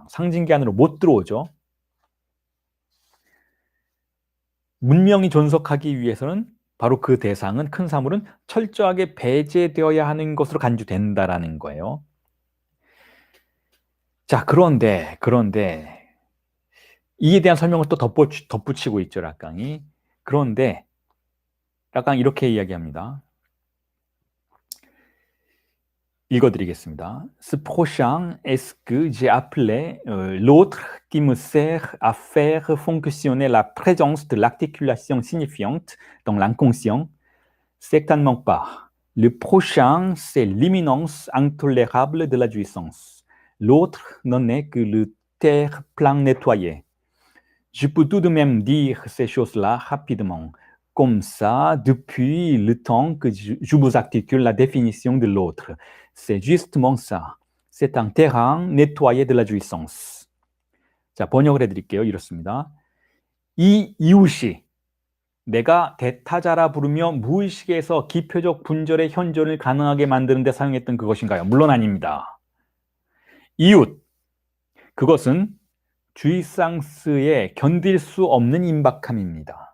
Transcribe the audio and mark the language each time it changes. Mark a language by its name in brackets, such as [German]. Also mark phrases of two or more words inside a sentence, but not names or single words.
[Korean] 상징기 안으로 못 들어오죠. 문명이 존속하기 위해서는 바로 그 대상은, 큰 사물은 철저하게 배제되어야 하는 것으로 간주된다라는 거예요. 자, 그런데 이에 대한 설명을 또 덧붙이고 있죠, 락강이. 그런데 락강이 이렇게 이야기합니다. 읽어드리겠습니다. [French] Ce prochain est ce que j'ai appelé l'autre qui me sert à faire fonctionner la présence de l'articulation signifiante dans l'inconscient. Certainement pas. Le prochain, c'est l'imminence intolérable de la jouissance. L'autre n'en est que le terre-plein nettoyé. Je peux tout de même dire ces choses-là rapidement. Comme ça, depuis le temps que je vous articule la définition de l'autre. C'est justement ça. C'est un terrain nettoyé de la jouissance. [Korean] 자, 번역을 해드릴게요. 이렇습니다. 이 이웃이 내가 대타자라 부르며 무의식에서 기표적 분절의 현존을 가능하게 만드는 데 사용했던 그것인가요? 물론 아닙니다. 이웃, 그것은 주의상스에 견딜 수 없는 임박함입니다.